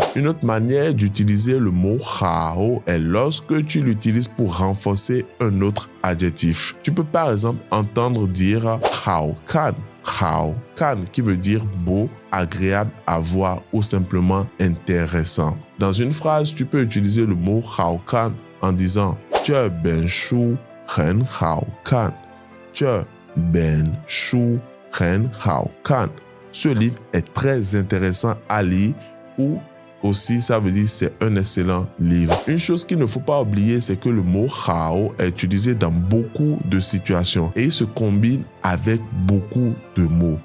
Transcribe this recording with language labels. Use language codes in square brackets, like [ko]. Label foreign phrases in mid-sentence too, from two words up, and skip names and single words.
[fr] Une autre manière d'utiliser le mot hao est lorsque tu l'utilises pour renforcer un autre adjectif. Tu peux par exemple entendre dire [zh] 好看 [fr] qui veut dire beau, agréable à voir ou simplement intéressant. Dans une phrase, tu peux utiliser le mot [zh] 好看 [fr] en disant [zh] 这本书很好看. 这本书很好看. [fr] Ce livre est très intéressant à lire ou aussi, ça veut dire c'est un excellent livre. Une chose qu'il ne faut pas oublier, c'est que le mot Hao est utilisé dans beaucoup de situations et il se combine avec beaucoup de mots.